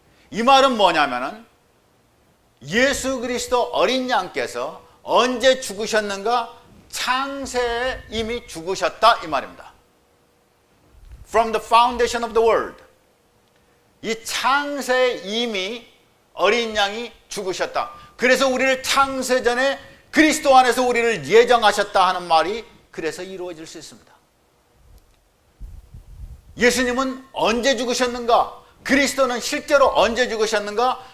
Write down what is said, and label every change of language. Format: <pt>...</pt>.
<ko>이 말은 뭐냐면은 예수 그리스도 어린 양께서 언제 죽으셨는가? 창세에 이미 죽으셨다, 이 말입니다.</ko> <en>From the foundation of the world.</en> <ko>이 창세에 이미 어린 양이 죽으셨다. 그래서 우리를 창세전에 그리스도 안에서 우리를 예정하셨다 하는 말이 그래서 이루어질 수 있습니다. 예수님은 언제 죽으셨는가? 그리스도는 실제로 언제 죽으셨는가?</ko>